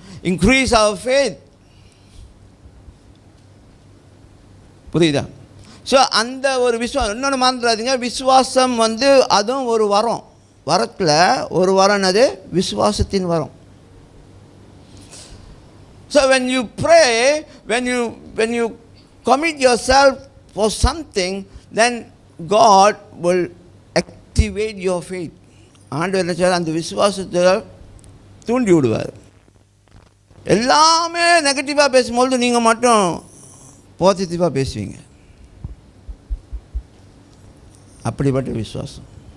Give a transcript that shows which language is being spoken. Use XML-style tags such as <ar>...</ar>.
<en>Increase our faith.</en> <ta>புரியுதா? So அந்த ஒரு விசுவாசம். இன்னொன்று மறந்துடாதீங்க, விசுவாசம் அதுவும் ஒரு வரம். வரத்தில் ஒரு வரம் அது விசுவாசத்தின் வரம்.</ta> <en>So when you pray, when you commit yourself for something, then God will activate your faith.</en> <ta>ஆண்டவர் என்ன செய்வார்? அந்த விசுவாசத்தை தூண்டி விடுவார். எல்லாமே நெகட்டிவாக பேசும்போது நீங்கள் மட்டும் பாசிட்டிவாக பேசுவீங்க. அப்படிப்பட்ட விசுவாசம்.</ta>